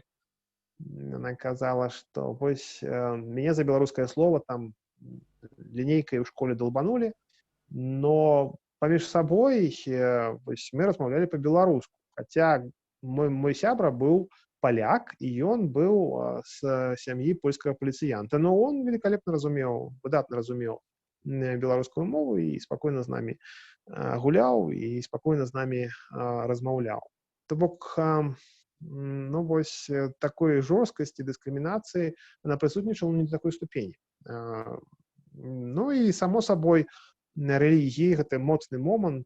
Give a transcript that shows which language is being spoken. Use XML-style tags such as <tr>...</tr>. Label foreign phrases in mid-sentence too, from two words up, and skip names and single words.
<be>Она казала, што вось мяне за беларускае слово там лінейкай у школе долбанулі, но паміж сабой вось мы размаўлялі па-беларуску. Хаця мой сябра быў поляк, і ён быў з сям'і польскага паліцыянта.</be> <ru>Но он великолепно</ru> <be>разумеў, выдатна разумеў беларускую мову і спакойна з намі гуляў і спакойна з намі размаўляў. То бок, вось такой жорсткасці, дыскрымінацыі она прысутнічала не до такой ступені. І само сабой рэлігіі гэта моцны момант.</be>